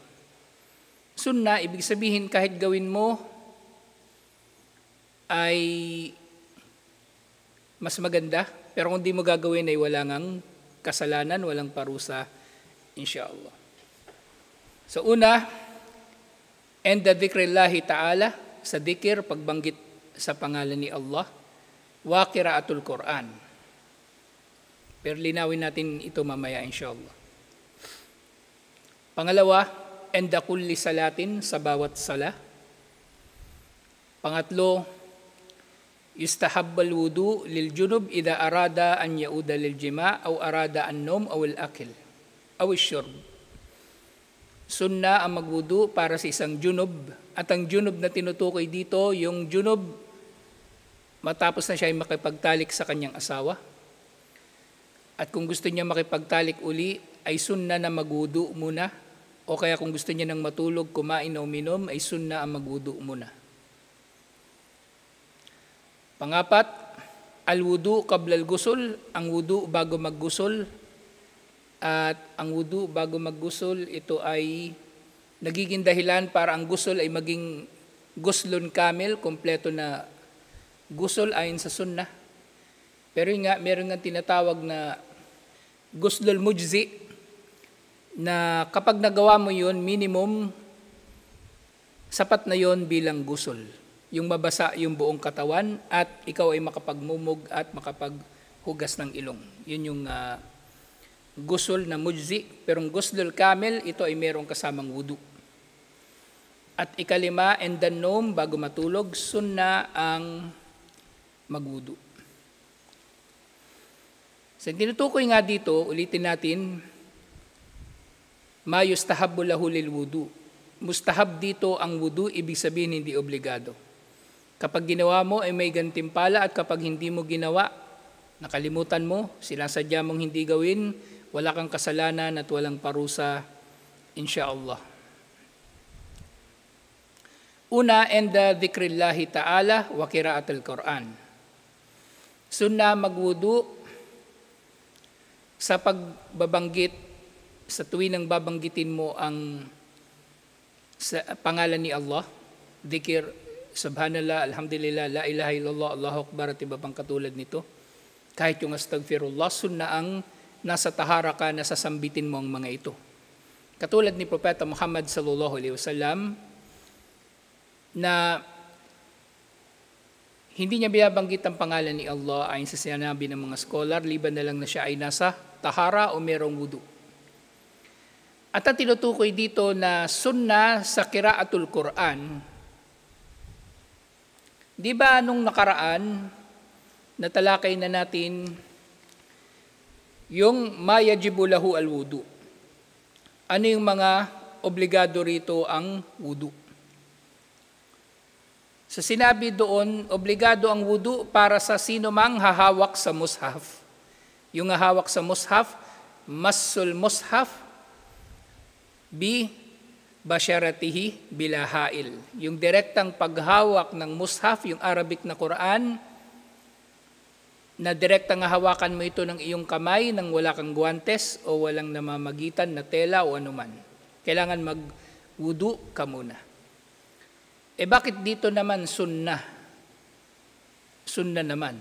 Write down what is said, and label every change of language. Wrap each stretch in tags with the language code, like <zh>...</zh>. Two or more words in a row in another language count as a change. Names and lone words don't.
<tl>Sunnah, ibig sabihin kahit gawin mo ay mas maganda, pero kung di mo gagawin ay wala ngang kasalanan, walang parusa, insyaAllah. So una,</tl> <ar>عند ذكر الله تعالى,</ar> <tl>sa dhikr, pagbanggit sa pangalan ni Allah,</tl> <ar>وقراءة القرآن.</ar> <tl>Pero linawin natin ito mamaya, insyaAllah. Pangalawa,</tl> <ar>عند كل صلاة,</ar> <tl>sa bawat sala. Pangatlo,</tl> <ar>يستحب الوضوء للجنب إذا أراد أن يعود للجماع أو أراد أن ينام أو الأكل أو الشرب.</ar> <tl>Sunna ang magwudu para sa isang junub, at ang junub na tinutukoy dito, yung junub matapos na siya ay makipagtalik sa kanyang asawa. At kung gusto niya makipagtalik uli, ay sunna na magwudu muna. O kaya kung gusto niya nang matulog, kumain o uminom, ay sunna ang magwudu muna. Pangapat,</tl> <ar>الوضوء قبل الغسل,</ar> <tl>ang wudu bago mag-gusul. At ang wudu bago mag-gusul, ito ay nagiging dahilan para ang gusul ay maging</tl> <ar>غسل كامل,</ar> <tl>kompleto na gusul ayon sa sunnah. Pero nga, meron nga tinatawag na</tl> <ar>الغسل المجزئ,</ar> <tl>na kapag nagawa mo yun, minimum, sapat na yun bilang gusul. Yung mabasa yung buong katawan at ikaw ay makapagmumog at makapaghugas ng ilong. Yun yung gusul na mujzi. Pero ang</tl> <ar>الغسل الكامل,</ar> <tl>ito ay merong kasamang wudu. At ikalima,</tl> <ar>عند النوم,</ar> <tl>bago matulog, sunna ang magwudu. So tinutukoy nga dito, ulitin natin,</tl> <ar>ما يستحب له الوضوء.</ar> <tl>Mustahab dito ang wudu, ibig sabihin hindi obligado. Kapag ginawa mo ay may gantimpala, at kapag hindi mo ginawa, nakalimutan mo, sinasadya mong hindi gawin, wala kang kasalanan at walang parusa, insyaAllah. Una,</tl> <ar>عند ذكر الله تعالى وقراءة القرآن.</ar> <tl>Sunna magwudu sa pagbabanggit, sa tuwing nang babanggitin mo ang sa pangalan ni Allah, dhikr,</tl> <ar>سبحان الله، الحمد لله، لا إله إلا الله، الله أكبر,</ar> <tl>at iba pang katulad nito. Kahit yung astaghfirullah, sunna ang nasa tahara ka, nasasambitin mo ang mga ito. Katulad ni Propeta Muhammad</tl> <ar>صلى الله عليه وسلم</ar> <tl>na hindi niya binabanggit ang pangalan ni Allah ayon sa sinabi ng mga scholar, liban na lang na siya ay nasa tahara o merong wudu. At ang tinutukoy dito na sunnah sa</tl> <ar>قراءة القرآن,</ar> <tl>di ba nung nakaraan, natalakay na natin yung</tl> <ar>ما يجب له الوضوء.</ar> <tl>Ano yung mga obligado rito ang wudu? So sinabi doon, obligado ang wudu para sa sino mang hahawak sa mushaf. Yung hahawak sa mushaf,</tl> <ar>مس المصحف ببشرته بلا حائل.</ar> <tl>Yung direktang paghawak ng mushaf, yung Arabic na Quran, na direktang hawakan mo ito ng iyong kamay nang wala kang guwantes o walang namamagitan na tela o anuman. Kailangan mag-wudu ka muna. Bakit dito naman sunnah? Sunnah naman.</tl>